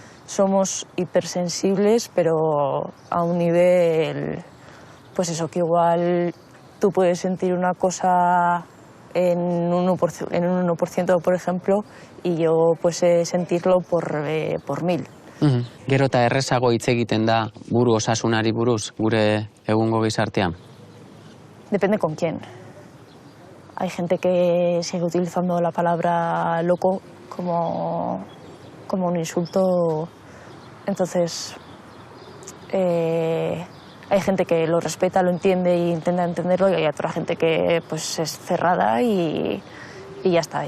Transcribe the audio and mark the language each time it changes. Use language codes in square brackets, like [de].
[es] Somos hipersensibles, pero a un nivel, pues eso, que igual tú puedes sentir una cosa en un 1%, por ejemplo, y yo pues sentirlo por 1000. [eu] Gero eta errezago hitz egiten da buru osasunari buruz, gure egungo gizartean? [es] Depende con quién. Hay gente que sigue utilizando la palabra loco como un insulto. Entonces, hay gente que lo respeta, lo entiende e intenta entenderlo, y hay otra gente que pues es cerrada y ya está.